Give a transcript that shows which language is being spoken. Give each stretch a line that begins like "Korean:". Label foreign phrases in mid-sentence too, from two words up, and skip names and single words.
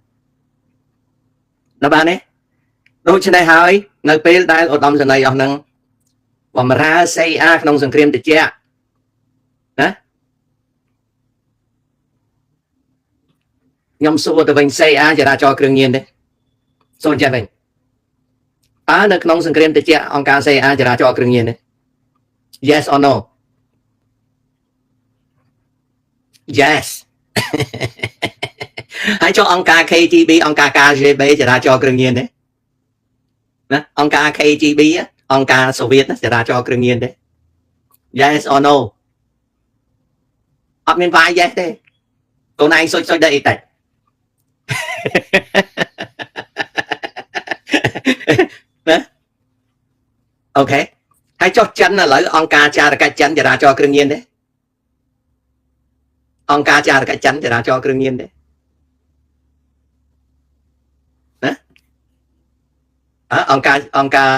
Khmer: ដល់បានទេដូច្នេះហើយនៅពេលដែលឧត្តមសេនីយ៍អស់ហ្នឹងបម្រើ CIA ក្នុងសង្គ្រាមត្រជាក់ណា ខ្ញុំសួរទៅវិញ CIA ចរាចរណ៍គ្រឿងញៀនទេសួរចេះវិញតើនៅក្នុងសង្គ្រាមត្រជាក់អង្គការ CIA ចរាចរណ៍គ្រឿងញៀនទេ
English: yes or no yes
Khmer: ហើយចុះអង្គការ KGB អង្គការ KGB ចរាចរណ៍គ្រឿងញៀនទេណាអង្គការ KGB អង្គការសូវៀតចរាចរណ៍គ្រឿងញៀនទេ
English: Yes or no
Khmer: អត់មានវាយ yes ទេកូនឯងសុចដែរអីតែ ណាអូខេហើយចុះចិនឥឡូវអង្គការចារកិច្ចចិនចរាចរណ៍គ្រឿងញៀនទេអង្គការចារកិច្ចចិនចរាចរណ៍គ្រឿងញៀនទេណាអង្គការណាអង្គ